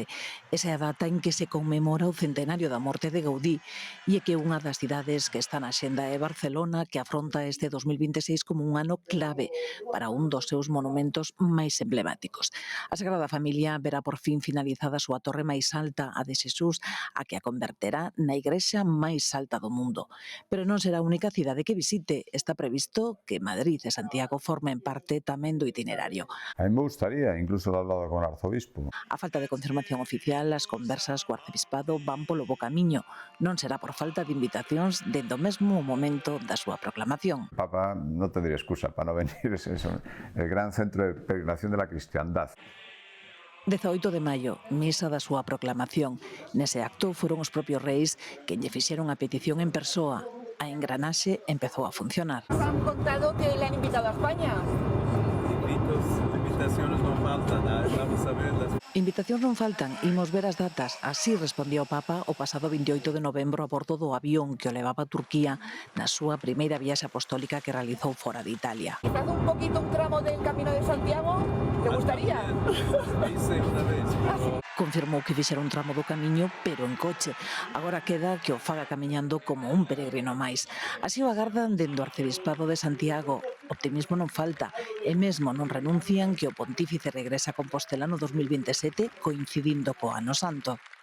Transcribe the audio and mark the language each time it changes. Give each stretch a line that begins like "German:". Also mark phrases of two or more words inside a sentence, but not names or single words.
Galician: Esa é a data en que se conmemora o centenario da morte de Gaudí e é que unha das cidades que está na xenda é Barcelona, que afronta este 2026 como un ano clave para un dos seus monumentos máis emblemáticos. A Sagrada Familia verá por fin finalizada a súa torre máis alta, a de Xesús, a que a converterá na igrexa máis alta do mundo. Pero non será a única cidade que visite. Está previsto que Madrid e Santiago formen parte tamén do itinerario.
Spanish: A mí me gustaría, incluso lo he hablado con el arzobispo.
Galician: A falta de confirmación oficial, as conversas co arcebispado van polo bo camiño. Non será por falta de invitacións dende o mesmo momento da súa proclamación.
Spanish: El Papa no tendría excusa para no venir, es el gran centro de peregrinación de la cristiandad.
Galician: 18 de maio, misa da súa proclamación. Nese acto foron os propios reis que lle fixeron a petición en persoa. A engranaxe empezou a funcionar.
Spanish: Nos han contado que le han invitado a España. Invitaciones non faltan, vamos a verlas.
Galician: Invitacións non faltan, imos ver as datas. Así respondía o Papa o pasado 28 de novembro a bordo do avión que o levaba a Turquía na súa primeira viaxe apostólica que realizou fora de Italia.
Spanish: Quizás un poquito un tramo del Camino de Santiago, ¿te gustaría? Hice una vez.
Galician: Confirmou que fixera un tramo do camiño, pero en coche. Agora queda que o faga camiñando como un peregrino máis. Así o agardan dende o Arcebispado de Santiago. Optimismo non falta, e mesmo non renuncian que o pontífice regresa a Compostela no 2027, coincidindo co Ano Santo.